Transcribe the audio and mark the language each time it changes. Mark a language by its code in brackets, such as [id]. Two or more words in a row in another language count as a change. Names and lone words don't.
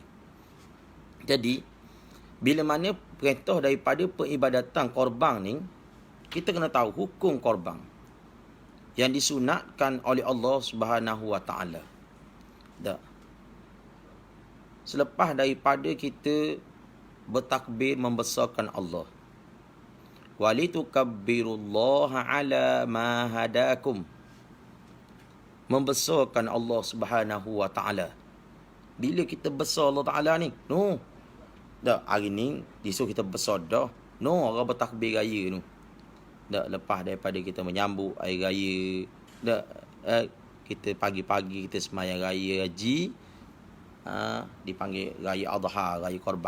[ms] Jadi, bila mana perintah daripada peribadatan korban ni, kita kena tahu hukum korban yang disunatkan oleh [ar] الله سبحانه وتعالى. [ms] Selepas daripada kita bertakbir membesarkan Allah. [ar] ولتكبروا الله على ما هداكم. [ms] Membesarkan [ar] الله سبحانه وتعالى. [ms] Bila kita besar [ar] الله تعالى [ms] ni, hari ni disuruh kita besar dah. Orang bertakbir raya tu. Lepas daripada kita menyambut hari raya, kita pagi-pagi kita sembahyang raya haji, dipanggil raya Adha, raya korban.